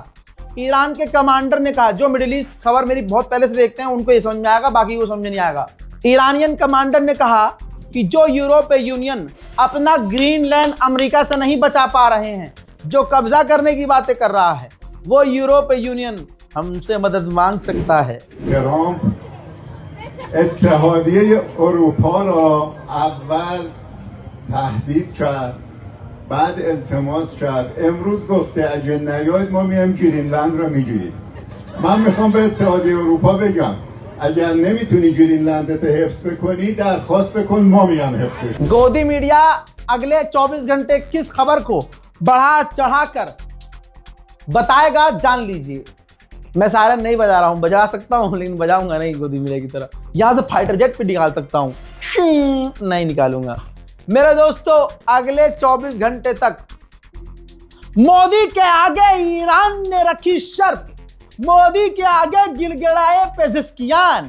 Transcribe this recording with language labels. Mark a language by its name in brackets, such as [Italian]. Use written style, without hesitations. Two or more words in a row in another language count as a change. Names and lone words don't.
[Hindi] ईरान के कमांडर ने कहा, जो मिडिल ईस्ट खबर मेरी बहुत पहले से देखते हैं उनको ये समझ में आएगा, बाकी वो समझ नहीं आएगा। ईरानियन कमांडर ने कहा कि जो यूरोपीय यूनियन अपना ग्रीनलैंड अमेरिका से नहीं बचा पा रहे हैं, जो कब्जा करने की बातें कर रहा है, वो यूरोपीय यूनियन हमसे मदद मांग सकता है। [Persian] اتحادیه اروپا را اول تهدید کرد، بعد التماس کرد، امروز گفته اگه نیاید ما میایم گرینلند را میگیریم. من میخوام به اتحادیه اروپا بگم اگر نمیتونی گرینلندت حفظ بکنی درخواست بکن، ما میام حفظش. [Hindi] गोदी मीडिया अगले 24 घंटे किस खबर को बढ़ा चढ़ाकर बताएगा जान लीजिए। मैं सायरन नहीं बजा रहा हूं, बजा सकता हूं लेकिन बजाऊंगा नहीं गोदी मीडिया की तरह। यहां से [English] fighter jet [Hindi] पे निकाल सकता हूं, नहीं निकालूंगा। मेरे दोस्तों अगले 24 घंटे तक मोदी के आगे ईरान ने रखी शर्त, मोदी के आगे गिड़गिड़ाए पेजिशकियान।